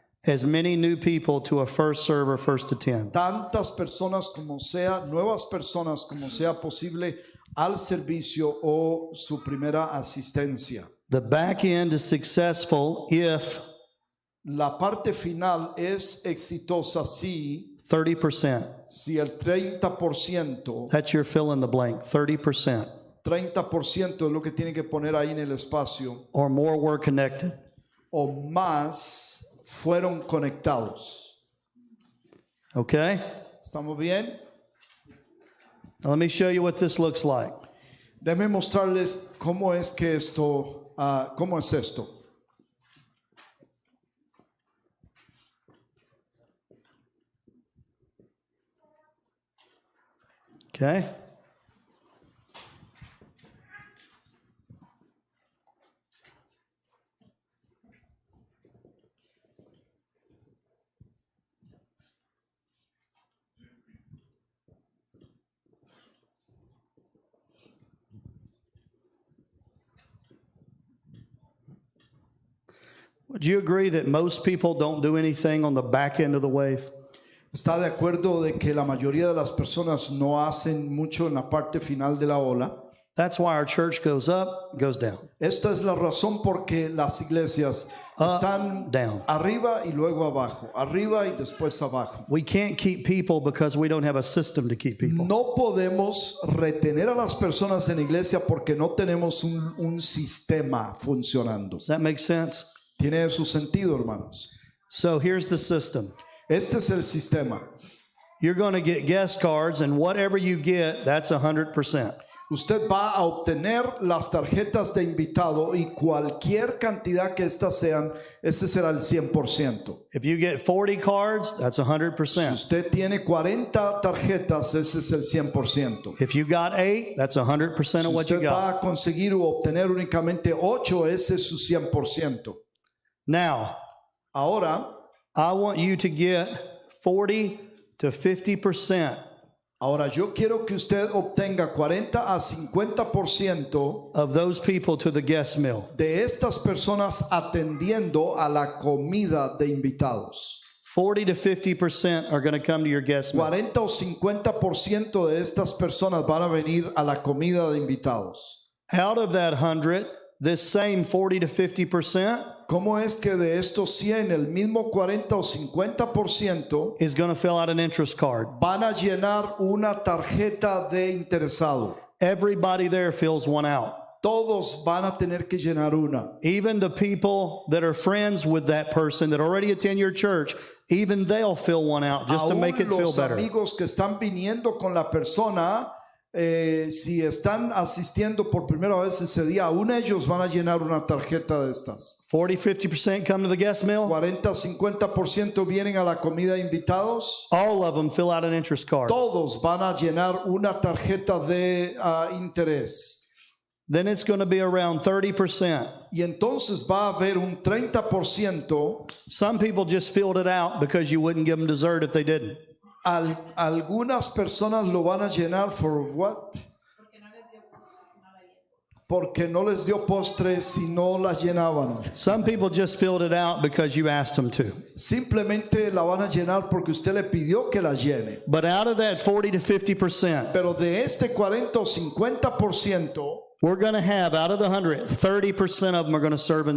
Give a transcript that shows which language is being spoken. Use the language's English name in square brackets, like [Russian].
[English] As many new people to a first serve or first attend. [Spanish] tantas personas como sea, nuevas personas como sea posible al servicio o su primera asistencia. [English] The back end is successful if [Spanish] La parte final es exitosa si [English] 30%. [Spanish] el 30%, [English] That's your fill in the blank. [Spanish] 30% 30% es lo que tiene que poner ahí en el espacio, [English] or more were connected. [Spanish] o más fueron conectados. [English] Okay? [Spanish] ¿Estamos bien? [English] Now let me show you what this looks like. [Spanish] Déjenme mostrarles cómo es que cómo es esto. [English] Okay? Would you agree that most people don't do anything on the back end of the wave? [Spanish] ¿Está de acuerdo de que la mayoría de las personas no hacen mucho en la parte final de la ola? [English] That's why our church goes up, goes down. [Spanish] Esta es la razón por qué las iglesias están [English] down. [Spanish] arriba y luego abajo, arriba y después abajo. [English] We can't keep people because we don't have a system to keep people. [Spanish] No podemos retener a las personas en la iglesia porque no tenemos un sistema funcionando. [English] Does that make sense? [Spanish] Tiene su sentido, hermanos. [English] So here's the system. [Spanish] Este es el sistema. [English] You're going to get guest cards, and whatever you get, that's 100%. [Spanish] Usted va a obtener las tarjetas de invitado y cualquier cantidad que estas sean, ese será el 100%. [English] If you get 40 cards, that's [Spanish] Si [English] 100%. [Spanish] usted tiene 40 tarjetas, ese es el 100%. [English] If you got 8, that's 100% [Spanish] Si [English] of what you [Spanish] usted [English] got. [Spanish] va a conseguir o obtener únicamente 8, ese es su 100%. [English] Now, [Spanish] Ahora, [English] I want you to get 40 to 50% [Spanish] yo quiero que usted obtenga 40 a 50% [English] of those people to the guest meal. [Spanish] de estas personas atendiendo a la comida de invitados. [English] 40 to 50% are going to come to your guest meal. [Spanish] 40 o 50% de estas personas van a venir a la comida de invitados. [English] Out of that 100, this same 40 to 50% [Spanish] ¿Cómo es que de estos 100, el mismo 40 o 50% [English] is going to fill out an interest card? [Spanish] van a llenar una tarjeta de interesado? [English] Everybody there fills one out. [Spanish] Todos van a tener que llenar una. [English] Even the people that are friends with that person that already attend your church, even they'll fill one out just to [Spanish] Aún [English] make it feel [Spanish] los [English] better. [Spanish] amigos que están viniendo con la persona, si están asistiendo por primera vez ese día, aún ellos van a llenar una tarjeta de estas. [English] 40-50% come to the guest meal. [Spanish] 40-50% vienen a la comida invitados. [English] All of them fill out an interest card. [Spanish] Todos van a llenar una tarjeta de interés. [English] Then it's going to be around 30%. [Spanish] Y entonces va a haber un 30%. [English] Some people just filled it out because you wouldn't give them dessert if they didn't. [Spanish] Algunas personas lo van a llenar [English] for what? [Spanish] Porque no les dio postre si no la llenaban. [English] Some people just filled it out because you asked them to. [Spanish] Simplemente la van a llenar porque usted le pidió que la llene. [English] But out of that 40 to 50%, [Spanish] Pero de este 40 o 50%, [English] we're going to have, out of the 100, 30% of them are going to serve in